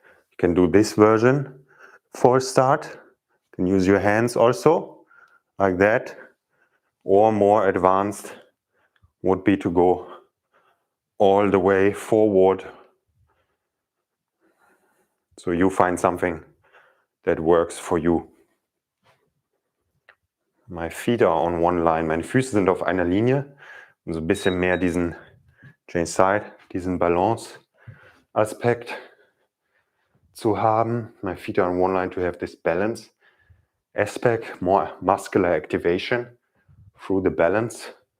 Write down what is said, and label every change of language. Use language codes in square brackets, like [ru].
[en] You can do this version for a start. You can use your hands also, like that. Or more advanced would be to go all the way forward. So you find something that works for you. My feet are on one line. [de] Meine Füße sind auf einer Linie. Und so ein bisschen mehr diesen [en] change side, [de] diesen Balance-Aspekt zu haben. [en] My feet are on one line to have this balance aspect, more muscular activation through the balance.